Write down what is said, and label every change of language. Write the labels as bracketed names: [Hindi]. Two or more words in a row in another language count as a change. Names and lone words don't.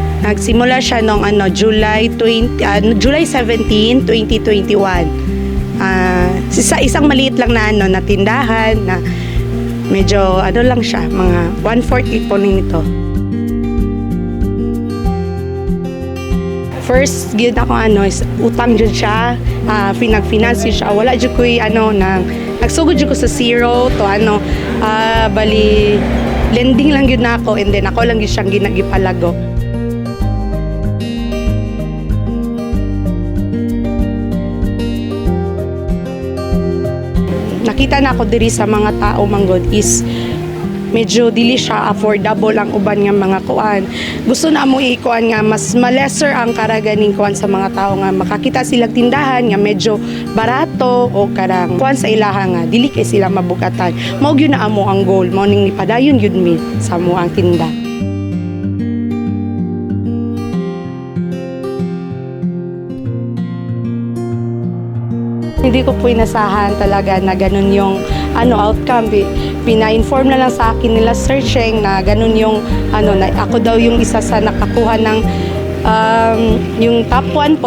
[Filipino] Nagsimula siya noong July 17, 2021. Isang maliit lang na tindahan na medyo lang siya, mga 1/4 po nito. [Cebuano] First gyud ako is utang jud siya, pinag-finance siya. Wala jud ko nagsugod jud ko sa zero to bali lending lang yun na ako, [English] and then [Filipino] ako lang yun siyang ginagipalago. [Cebuano] Nakita na ako diri sa mga tao manggod is medyo dili siya affordable ang uban nga mga kuan. Gusto na mo ikuan nga mas lesser ang karaganing kuan sa mga tao nga makakita sila tindahan nga medyo barato o karang kuan sa ilaha nga dili kay sila mabukatan. Mao gyud na amo ang goal, mao ning nipadayon gyud mi sa amo ang tinda. [Filipino] Hindi ko po inasahan talaga na ganun yung outcome. Pina-inform na lang sa akin nila searching na ganun yung na ako daw yung isa sa nakakuha ng yung top 1 po.